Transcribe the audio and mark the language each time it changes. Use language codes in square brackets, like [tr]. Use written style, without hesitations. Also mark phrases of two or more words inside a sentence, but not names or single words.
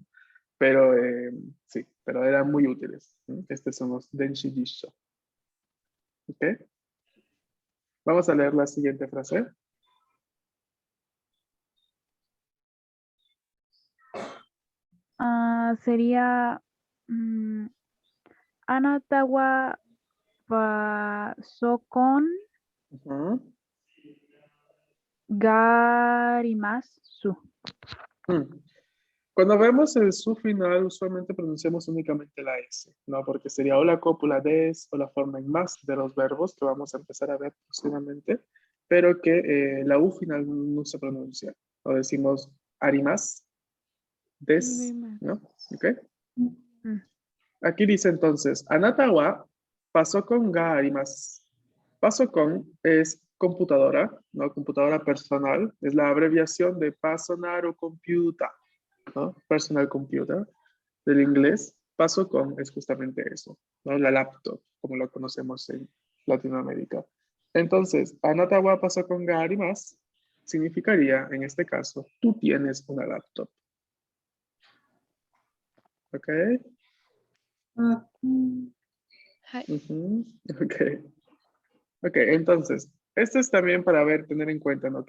[es] Pero sí, pero eran muy útiles. ¿No? Estos son los Denshi Jisho. ¿Ok? Vamos a leer la siguiente frase. [ja] Sería あなたはパソコン Ujú. garimasu. Mm. [es] Cuando vemos el su final, usualmente pronunciamos únicamente la S, ¿no? Porque sería o la cópula des o la forma en más de los verbos que vamos a empezar a ver próximamente, pero que la U final no se pronuncia. O decimos [ja] あります、です, [es] ¿no? ¿Ok? Mm. Aquí dice entonces, [ja] あなたはパソコンがあります. [es] Pasokon es computadora, ¿no? Computadora personal, es la abreviación de [en] personal computer, [es] ¿no? [en] Personal computer, [es] del inglés. Pasokon es justamente eso, ¿no? La laptop, como lo conocemos en Latinoamérica. Entonces, [ja] あなたはパソコンがあります [es] significaría, en este caso, tú tienes una laptop. ¿Ok? [ja] Hi. Ujú. Ok. [es] Ok, entonces, esto es también para tener en cuenta, ¿no?